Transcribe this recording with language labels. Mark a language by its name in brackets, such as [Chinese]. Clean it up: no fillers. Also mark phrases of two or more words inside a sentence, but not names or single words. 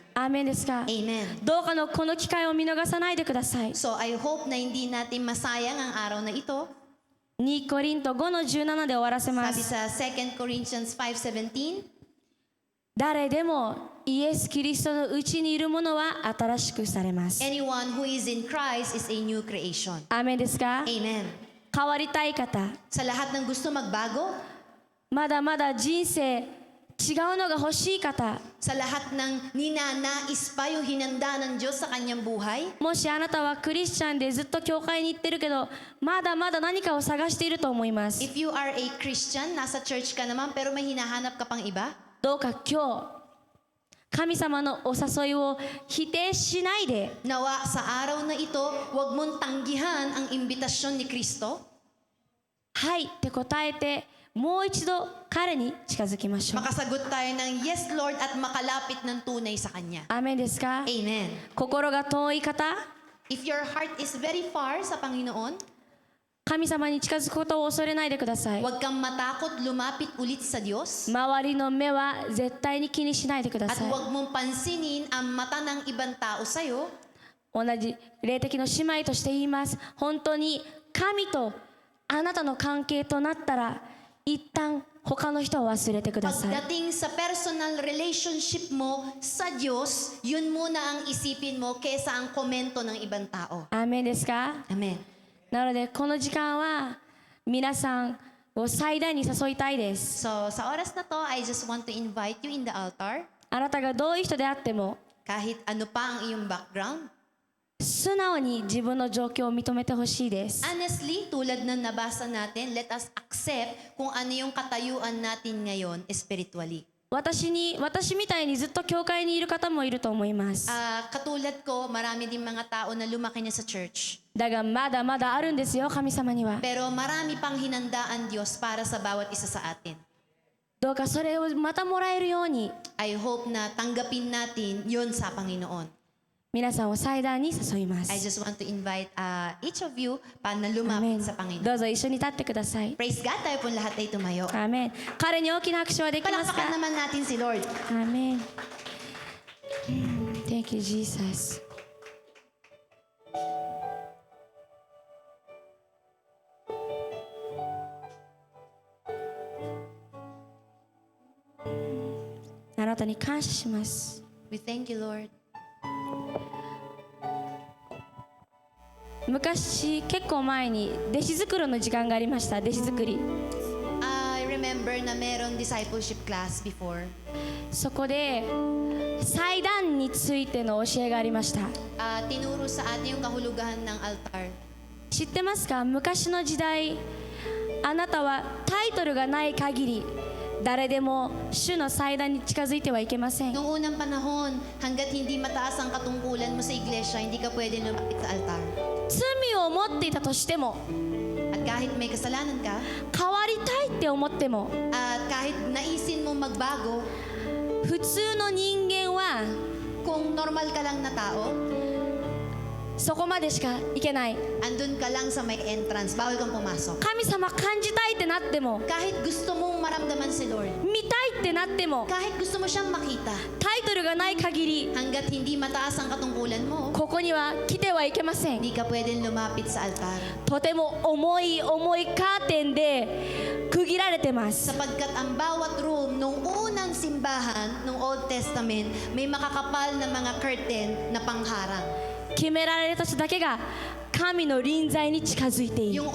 [Japanese] アーメンですか。 [Filipino] Amen. [Japanese] どうかのこの機会を見逃さないでください。 [English] So I hope [Filipino] na hindi natin masayang ang araw na ito. [Japanese] 2 コリント5の17で終わらせま [Filipino] Sabi [Japanese] す。 [Filipino] sa 2 Corinthians 5:17, [Japanese] 誰でもイエス・キリストのうちにいるものは新しくされます。 [English] anyone who is in Christ is a new creation. [Japanese] アーメンですか。 [Filipino] Amen. [Japanese] 変わりたい方、 [Filipino] Sa lahat ng gusto magbago, [Japanese] まだまだ人生違うのが欲しい方、 [Filipino] sa lahat ng ninanais pa yung hinanda ng Diyos sa kanyang buhay, [Japanese] もしあなたはクリスチャンでずっと教会に行ってるけどまだまだ何かを探していると思います。 [English] if you are a Christian, [Filipino] nasa church ka naman pero may hinahanap ka pang iba, [Japanese] どうか今日神様のお誘いを否定しないで、 [Filipino] nawa sa araw na ito, huwag mong tanggihan ang imbitasyon ni Kristo. [Japanese] はいって答えてもう一度彼に近づきましょう。 [Filipino] Makasagot tayo ng [English] yes Lord [Filipino] at makalapit ng tunay sa Kanya. [Japanese] アーメンですか。 [Filipino] Amen. [Japanese] 心が遠い方、 [English] If your heart is very far [Filipino] sa Panginoon, [Japanese] 神様に近づくことを恐れないでください。 [Filipino] huwag kang matakot lumapit ulit sa Diyos [Japanese] 周りの目は絶対に気にしないでくだ [Filipino] at [Japanese] さい。 [Filipino] huwag mong pansinin ang mata ng ibang tao sa'yo. [Japanese] 同じ霊的の姉妹として言います。本当に神とあなたの関係となったら一旦他の人を忘れてください。 [Filipino] Pagdating sa personal relationship mo sa Diyos, yun muna ang isipin mo kesa ang komento ng ibang tao. [Japanese] アーメンですか。 [Filipino] Amen. [Japanese] なのでこの時間は皆さんを最大に誘いたいです。 [English] So, [Filipino] sa oras na to, [English] I just want to invite you in the altar. [Japanese] あなたがどういう人であっても [Filipino] Kahit ano pa ang iyong background. [Japanese] 素直に自分の状況を認めてほしいです。 [Filipino] Honestly, tulad ng nabasa natin, [English] let us accept [Filipino] kung ano yung katayuan natin ngayon spiritually. [Japanese] 私みたいにずっと教会にいる方もいると思います。 [Filipino] Katulad ko, marami din mga tao na lumaki na sa church. [Japanese] だがまだまだあるんですよ、神様には。 [Filipino] Pero marami pang hinandaan Diyos para sa bawat isa sa atin. [Japanese] どうかそれをまたもらえるように [English] I hope [Filipino] na tanggapin natin yun sa Panginoon. [Japanese] 皆さんを祭壇に誘いま [English] I [Japanese] す。 [English] just want to invite each of you [Filipino] pa na [Japanese] アーメ [Filipino] lumapit [Japanese] ン [Filipino] sa Panginoon. [Japanese] どうぞ一緒に立ってください。 [Filipino] Praise God, tayo po lahat ay tumayo. [Japanese] アーメン。彼に大きな拍手はできますか。 [Filipino] Palakpakan naman natin si Lord. [English] アーメン。Thank you, Jesus. [Japanese] あなたに感謝します。 [English] We thank you, Lord. [Japanese] 昔結構前に弟子作りの時間がありました。弟子作り。 [English] I remember [Filipino] na meron [English] discipleship class [Filipino] before. [Japanese] そこで祭壇についての教えがありました。 [Filipino] Tinuro sa atin yung kahulugan ng altar. [Japanese] 知ってますか。昔の時代あなたはタイトルがない限り誰でも主の祭壇に近づいてはいけません。 [Filipino] Noong unang panahon, hanggat hindi mataas ang katungkulan mo sa iglesia, hindi ka pwede lumapit sa altar. [Japanese] 罪を持っていたとしても [Filipino] At kahit may kasalanan ka, [Japanese] 変わりたいって思っても [Filipino] at kahit naisin mo magbago, [Japanese] 普通の人間は [Filipino] kung normal ka lang na tao, [Japanese] そこまでしか行けない。 [Filipino] andun ka lang sa may entrance, bawal kang pumasok. [Japanese] 神様感じたいってなっても [Filipino] Kahit gusto mong maramdaman si Lord, [Japanese] 見たいってなっても [Filipino] kahit gusto mo siyang makita, [Japanese] タイトルがない限り [Filipino] hanggat hindi mataas ang katungkulan mo, [Japanese] ここには来てはいけません。 [Filipino] hindi ka pwedeng lumapit sa altar. [Japanese] とても重いカーテンで区切られてます。 [Filipino] Sapagkat ang bawat room nung unang simbahan, nung [English] Old Testament, [Filipino] may makakapal na mga curtain na pangharang. [Japanese] 決められた人だけが神の臨在に近づいている。